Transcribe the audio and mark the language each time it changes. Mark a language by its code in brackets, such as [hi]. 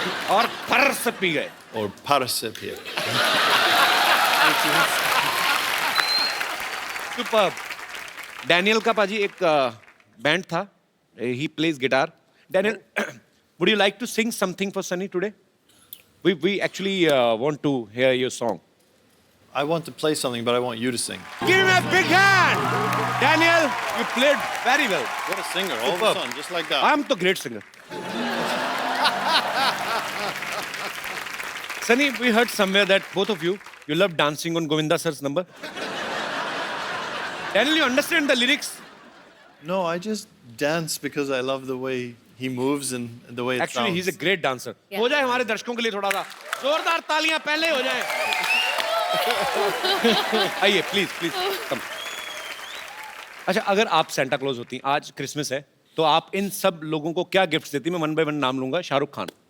[hi] और फर से पी गए। Or parse pia. Super. Daniel का पाजी एक बैंड था, [en] He plays guitar. Daniel, would you like to sing something for Sunny today? We actually want to hear your song. I want to play something, but I want you to sing. Give him a big hand! Daniel, you played very well. What a singer, all of a Superb. sudden, just like that. I'm the great singer. Sunny, we heard somewhere that both of you love dancing on Govinda sir's number. Daniel, you understand the lyrics? No, I just dance because I love the way he moves and the way it Actually, sounds. he's a great dancer. Yeah. [hi] हो जाए हमारे दर्शकों के लिए थोड़ा सा जोरदार तालियां पहले हो जाए। आइए, [en] Please please come. [hi] अच्छा, अगर आप सेंटा क्लॉज होती, आज क्रिसमस है, तो आप इन सब लोगों को क्या गिफ्ट्स देती? मैं [en] one by one [hi] नाम लूंगा। शाहरुख खान।